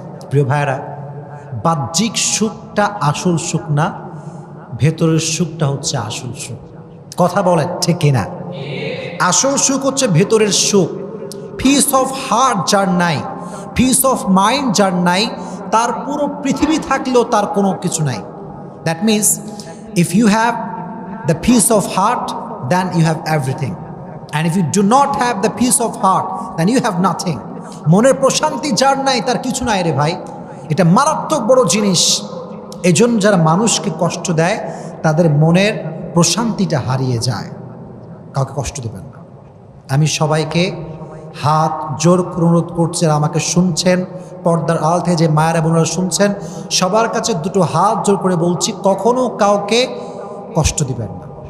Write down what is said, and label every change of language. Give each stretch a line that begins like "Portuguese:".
Bangla: প্রিয় ভাইয়েরা, বাহ্যিক সুখটা আসল সুখ না, ভেতরের সুখটা হচ্ছে আসল সুখ। কথা বলেন ঠিক কিনা? আসল সুখ হচ্ছে ভেতরের সুখ। পিস অফ হার্ট যার নাই, পিস অফ মাইন্ড যার নাই, তার পুরো পৃথিবী থাকলেও তার কোনো কিছু নাই।
English: That means if you have the peace of heart, then you have everything. And if you do not have the peace of heart, then you have nothing.
Bangla: মনের প্রশান্তি যার নাই তার কিছু নাই রে ভাই। এটা মারাত্মক বড় জিনিস। এজন্য যারা মানুষকে কষ্ট দেয় তাদের মনের প্রশান্তিটা হারিয়ে যায়। কাউকে কষ্ট দেবেন না। আমি সবাইকে হাত জোর করে অনুরোধ করছি, আর আমাকে শুনছেন, পর্দার আড়াল থেকে যে মায়েরা বোনেরা শুনছেন, সবার কাছে দুটো হাত জোর করে বলছি, কখনো কাউকে কষ্ট দিবেন না।